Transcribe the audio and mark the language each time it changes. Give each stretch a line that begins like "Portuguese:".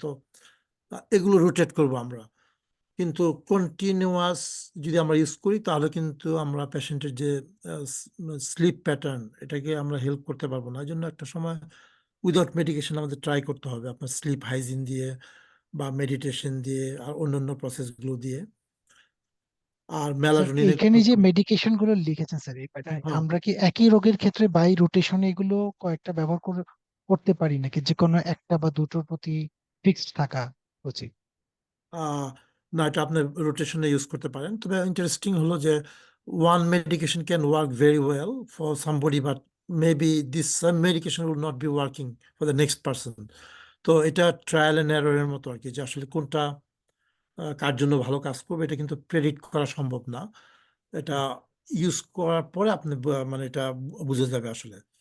Bangla: তো এগুলো রোটেট করব আমরা, কিন্তু কন্টিনিউয়াস যদি আমরা ইউজ করি, তাহলে কিন্তু আমরা পেশেন্টের যে স্লিপ প্যাটার্ন, এটাকে আমরা হেল্প করতে পারবো না। এই জন্য একটা সময় উইদাউট মেডিকেশন আমাদের ট্রাই করতে হবে, আপনার স্লিপ হাইজিন দিয়ে বা মেডিটেশন দিয়ে আর অন্যান্য প্রসেসগুলো দিয়ে। আর স্যার মেলাটোনিনের এখানে যে মেডিকেশন গুলো লিখেছেন স্যার, হ্যাঁ, আমরা কি একই রোগের ক্ষেত্রে বাই রোটেশন এগুলো কয়েকটা ব্যবহার করতে পারি, নাকি যে কোনো একটা বা দুটোর প্রতি ফিক্সড থাকা উচিত? না, এটা আপনি রোটেশনে ইউজ করতে পারেন। তবে ইন্টারেস্টিং হলো যে
English: one medication can work very well for somebody, but maybe this some medication will not be working for the next person.
Bangla: তো এটা ট্রায়াল এন্ড এররের মতো আর কি, যে আসলে কোনটা কার জন্য ভালো কাজ করবে এটা কিন্তু প্রেডিক্ট করা সম্ভব না। এটা ইউজ করার পরে আপনি মানে এটা বুঝে যাবে আসলে।